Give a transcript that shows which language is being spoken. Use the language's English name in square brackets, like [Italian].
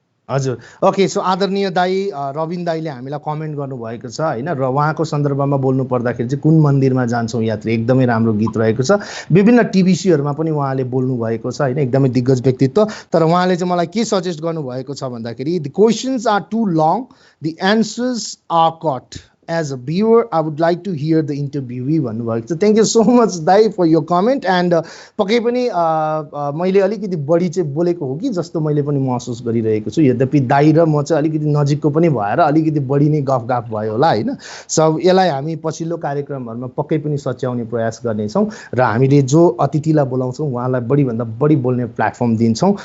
[Nepali] हजुर okay so आदरणीय दाई रविन दाईले हामीलाई कमेन्ट गर्नुभएको छ होइन। र उहाँको सन्दर्भमा बोल्नु पर्दाखेरि चाहिँ कुन मन्दिरमा जान्छौँ यात्री एकदमै राम्रो गीत रहेको छ। विभिन्न टिभीसीहरूमा पनि उहाँले बोल्नु भएको छ होइन, एकदमै दिग्गज व्यक्तित्व। तर उहाँले चाहिँ मलाई के सजेस्ट गर्नुभएको छ भन्दाखेरि [English] The questions are too long, the answers are cut. as a viewer, I would like to hear the interviewee [Nepali] भन्नुभएको छ. [English] Thank you so much दाई for your comment. [Nepali] And पक्कै पनि मैले अलिकति बढी चाहिँ बोलेको हो कि जस्तो मैले पनि महसुस गरिरहेको छु. यद्यपि दाई र म चाहिँ अलिकति नजिकको पनि भएर अलिकति बढी नै गफ भयो होला हैन. सो यसलाई हामी पछिल्लो कार्यक्रमहरुमा पक्कै पनि सच्याउने प्रयास गर्नेछौँ र हामीले जो अतिथिलाई बोलाउँछौँ उहाँलाई बढी भन्दा बढी बोल्ने प्लेटफर्म दिन्छौँ.